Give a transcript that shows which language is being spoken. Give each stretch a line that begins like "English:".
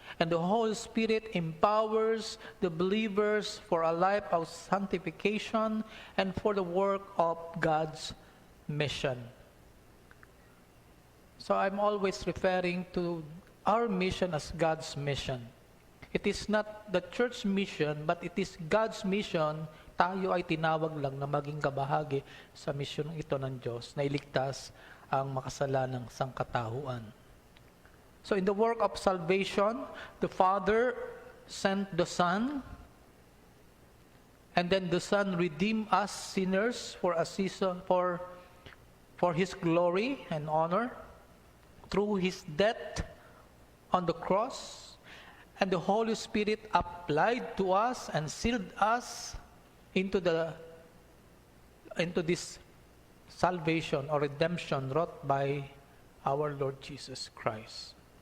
English: And the Holy Spirit empowers the believers for a life of sanctification and for the work of God's mission. So I'm always referring to our mission as God's mission. It is not the church mission, but it is God's mission.
Filipino: Tayo ay tinawag lang na maging kabahagi sa misyon ito ng Diyos na iligtas ang makasalanang sangkatauhan.
English: So in the work of salvation, the Father sent the Son, and then the Son redeemed us sinners for a season, for His glory and honor through His death on the cross, and the Holy Spirit applied to us and sealed us into this salvation or redemption wrought by our Lord Jesus Christ.